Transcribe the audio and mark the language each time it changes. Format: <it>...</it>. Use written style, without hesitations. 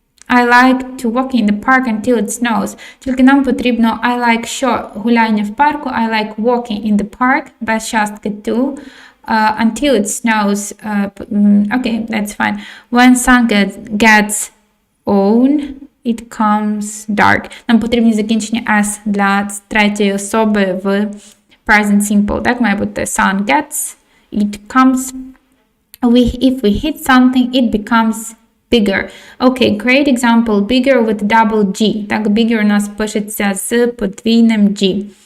<en>I like to walk in the park until it snows.</en> <uk>Тільки нам потрібно</uk> <en>I like</en> <uk>що? Гуляння в парку.</uk> <en>I like walking in the park.</en> <uk>Без частки to.</uk> <en>Until it snows. Okay, that's fine. When sun gets on, it comes dark.</en> <uk>Нам потрібні закінчення S для третьої особи в present simple. Так, має бути</uk> <en>sun gets, it comes. If we hit something, it becomes bigger. Okay, great example. Bigger with double G.</en> <uk>Так, bigger у нас пишеться з подвійним G.</uk>